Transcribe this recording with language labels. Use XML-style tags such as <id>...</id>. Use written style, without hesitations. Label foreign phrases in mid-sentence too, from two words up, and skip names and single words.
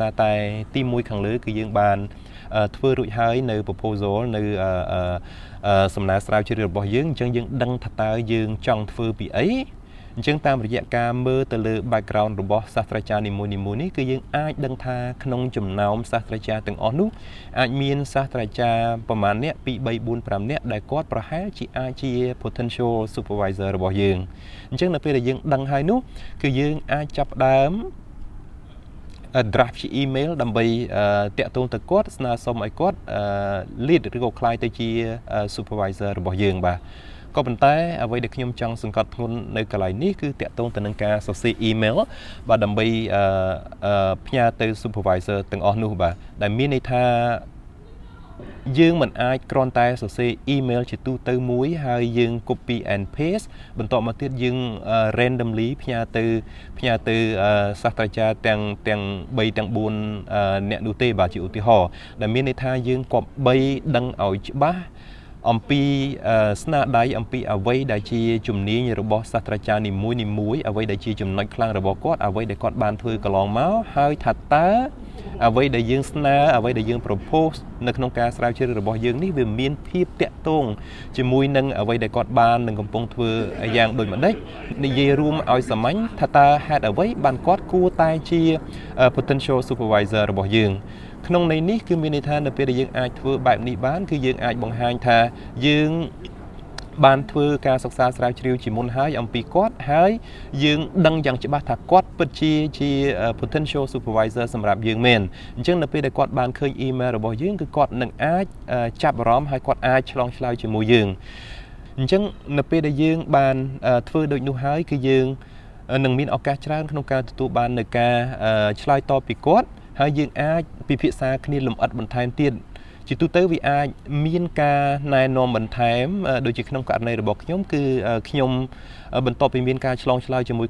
<km>សារតែទី1ខាងលើគឺយើងបានធ្វើរួចហើយនៅ proposal នៅសំណើស្រាវជ្រាវរបស់យើងអញ្ចឹងយើងដឹងថាតើយើងចង់ធ្វើពីអីអញ្ចឹងតាមរយៈការមើលទៅលើ background របស់សាស្ត្រាចារ្យនីមួយៗនេះគឺយើងអាចដឹងថាក្នុងចំណោមសាស្ត្រាចារ្យទាំងអស់នោះអាចមានសាស្ត្រាចារ្យប្រមាណអ្នក2 3 4 5នាក់ដែលគាត់ប្រហែលជាអាចជា</km> <en>potential supervisor</en> <km>របស់យើងអញ្ចឹងនៅពេលដែលយើងដឹងហើយនោះគឺយើងអាចចាប់ផ្ដើម draft ជា email ដើម្បីតាក់ទងទៅគាត់ស្នើសុំឲ្យគាត់ lead ឬក៏ក្លាយទៅជា supervisor របស់យើងបាទ ក៏ប៉ុន្តែអ្វីដែលខ្ញុំចង់សង្កត់ធ្ងន់នៅកន្លែងនេះគឺតាក់ទងទៅនឹងការសរសេរ email បាទដើម្បីផ្ញើទៅ supervisor ទាំងអស់នោះបាទដែលមានន័យថាយើងមិនអាចគ្រាន់តែសរសេរ email ជាទូទៅមួយហើយយើង</km> <en>copy and paste</en> <km>បន្តមកទៀតយើង randomly ផ្ញើទៅសាស្ត្រាចារ្យទាំង3ទាំង 4អ្នកនោះទេបាទជាឧទាហរណ៍ដែលមានន័យថាយើងគប្បីដឹងឲ្យច្បាស់អំពីស្នាដៃអំពីអ្វីដែលជាជំនាញរបស់សាស្ត្រាចារ្យនីមួយអ្វី ដែលជាចំណុចខ្លាំងរបស់គាត់អ្វីដែលគាត់បានធ្វើកន្លងមកហើយថាតើអ្វីដែលយើងស្នើអ្វីដែលយើង propose នៅក្នុងការស្រាវជ្រាវរបស់យើងនេះវាមានភាពតាក់ទងជាមួយនឹងអ្វីដែលគាត់បាននឹងកំពុងធ្វើយ៉ាងដូចម្ដេចនិយាយរួមឲ្យសាមញ្ញថាតើហេតុអ្វីបានគាត់គួរតែជា</km> <en>potential supervisor</en> <km>របស់យើងក្នុងន័យនេះគឺមានន័យថានៅពេលដែលយើងអាចធ្វើបែបនេះបានគឺយើងអាចបង្ហាញថាយើង បានធ្វើការសិក្សាស្រាវជ្រាវជាមុនហើយអំពីគាត់ហើយយើងដឹងយ៉ាងច្បាស់ថាគាត់ពិតជា</km> <en>potential supervisor</en> <km>សម្រាប់យើងមែនអញ្ចឹងនៅពេលដែលគាត់បានឃើញ email របស់យើងគឺគាត់នឹងអាចចាប់អារម្មណ៍ហើយគាត់អាចឆ្លងឆ្លើយជាមួយយើងអញ្ចឹងនៅពេលដែលយើងបានធ្វើដូចនោះហើយគឺយើងនឹងមានឱកាសច្រើន ក្នុងការទទួលបាននៅការឆ្លើយតបពីគាត់ហើយយើងអាចពិភាក្សាគ្នាលម្អិតបន្ថែមទៀតជាទូទៅវាអាចមានការណែនាំបន្ថែមដូចជាក្នុងករណីរបស់ខ្ញុំគឺខ្ញុំបន្ទាប់ពីមានការឆ្លងឆ្លើយជាមួយ</km>